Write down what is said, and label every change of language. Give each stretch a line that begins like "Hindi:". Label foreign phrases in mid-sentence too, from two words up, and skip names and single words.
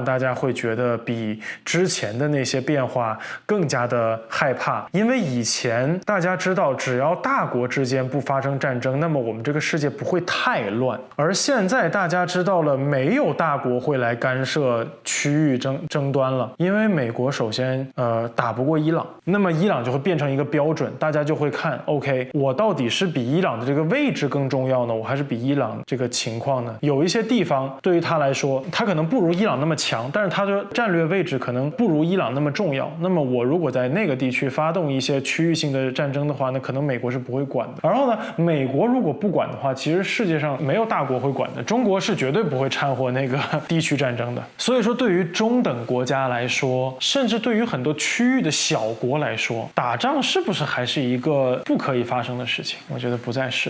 Chinese: 大家會覺得比之前的那些變化更加的害怕，因為以前大家知道，只要大國之間不發生戰爭，那麼我們這個世界不會太亂，而現在大家知道了，沒有大國會來干涉區域爭端了，因為美國首先打不過伊朗，那麼伊朗就會變成一個標準，大家就會看 OK，我到底是比伊朗的這個位置更重要呢，我還是比伊朗這個情況呢？有一些地方對於他來說，他可能不如伊朗那麼強，但是他的戰略位置可能不如伊朗那麼重要。那麼我如果在那個地區發動一些區域性的戰爭的話，那可能美國是不會管的。然後呢，美國如果不管的話，其實世界上沒有大國會管的，中國是絕對不會摻和那個地區戰爭的。所以說，對於中等國家來說，甚至對於很多區域的小國來說，打仗是不是還是一個不可以發生的事情？我覺得不不再是了。